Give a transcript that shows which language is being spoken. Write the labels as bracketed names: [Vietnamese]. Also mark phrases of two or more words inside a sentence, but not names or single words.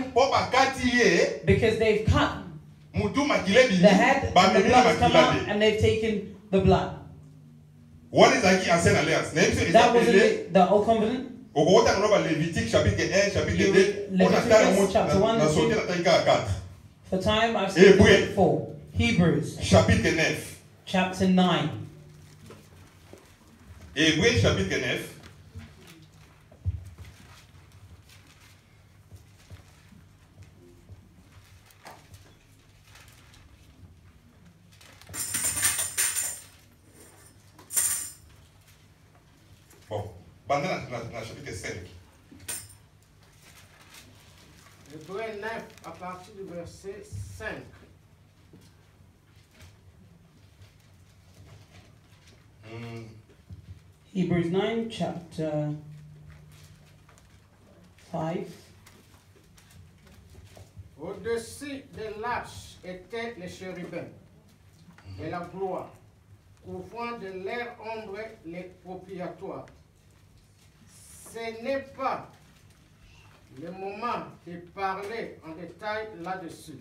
[English] Because they've cut the head, and the blood has come out, and they've taken the blood. What is like [French] ancienne alliance? [English] That was the Old Covenant. Leviticus chapter 1 and 2. For time, I've skipped 4. Hebrews [French] chapitre 9. [English] Chapter 9. [French] Hébreux chapitre 9. Bon, dans le chapitre 5. Hébreux 9 à partir du verset 5. [English] Hebrews 9, chapter 5. [French] Au-dessus des l'arche étaient les chérubins et la gloire, couvrant de leur ombre les propitiatoires. Ce n'est pas le moment de parler en détail là-dessus.